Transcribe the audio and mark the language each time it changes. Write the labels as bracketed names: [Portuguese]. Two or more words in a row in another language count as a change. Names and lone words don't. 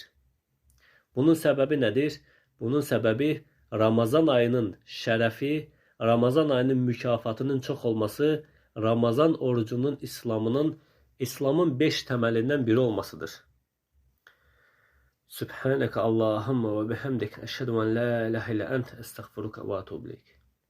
[Azerbaijani] Bunun səbəbi nədir? Bunun səbəbi Ramazan ayının şərəfi, Ramazan ayının mükafatının çox olması, Ramazan orucunun İslamın 5 təməlindən biri olmasıdır. [Arabic] سبحانك اللهم وبحمدك. أشهد أن لا إله إلا أنت أستغفرك وأتوب إليك.